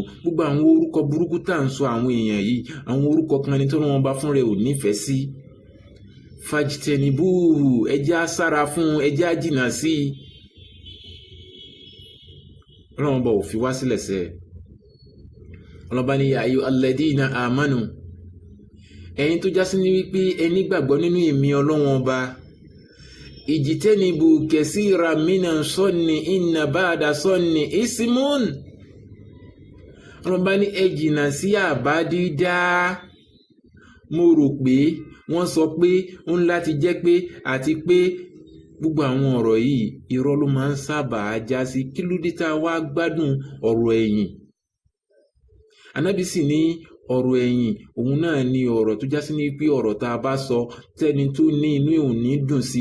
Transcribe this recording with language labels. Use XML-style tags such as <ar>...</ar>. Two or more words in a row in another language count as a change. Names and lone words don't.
<yo>Gbogbo àwọn orúkọ burúkú tá à ń sọ àwọn èèyàn yìí, àwọn orúkọ kan ni tí wọ́n bá fún rẹ̀ ò nífẹ̀ẹ́ sí. Fajtenibu, ẹjẹ́ á sára fún, ẹjẹ́ á jìnnà sí. Ọlọ́run bá ò fi wá sílẹ̀ sẹ́. Ọlọ́ba ní</yo> <ar>يا أيها الذين آمنوا,</ar> <yo>ẹ̀yin tó jásí ní wípé ẹni gbàgbọ́ nínú èmi Ọlọ́run ọba.</yo> <ar>اجتنبوا كثيرا من الظن إن بعض الظن إثم.</ar> <yo>Ọlọ́ba ní ẹ jìnnà sí àbá dídá. Mo rò pé wọ́n sọ pé ó ń láti jẹ́ pé àti pé gbogbo àwọn ọ̀rọ̀ yìí irọ́ ló máa ń sábà já sí. Kí ló dé tá a wá gbádùn ọ̀rọ̀ ẹ̀yìn? Ànábì sì ní ọ̀rọ̀ ẹ̀yìn òun náà ni ọ̀rọ̀ tó já sí ní pé ọ̀rọ̀ tá a bá sọ tẹ́ni tó ní inú ẹ̀ ò ní dùn sí.</yo>